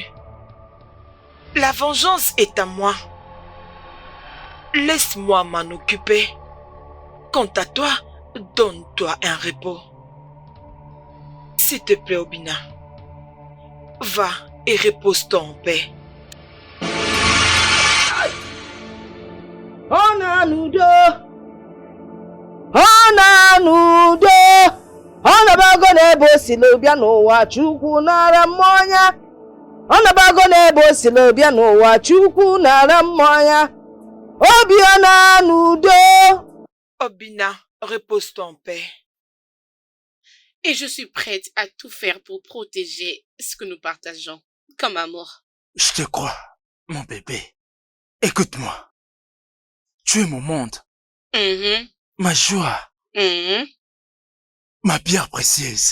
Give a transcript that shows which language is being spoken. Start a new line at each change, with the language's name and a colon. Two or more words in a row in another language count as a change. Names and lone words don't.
French: La vengeance est à moi. Laisse-moi m'en occuper. Quant à toi, donne-toi un repos. S'il te plaît, Obina. Va et repose-toi en paix.
Igbo: Ọ na n'udo, ọ na n'udo, ọ nabago n'ebe o si bịa n'ụwa Chukwu nara mmanya, ọ nabago n'ebe o si bịa n'ụwa Chukwu nara mmanya, obi ọ na n'udo.
French: Obina, repose-toi en paix. Et je suis prête à tout faire pour protéger ce que nous partageons, comme amour. Je te crois, mon bébé. Écoute-moi. Tu es mon monde, ma joie, ma pierre précieuse.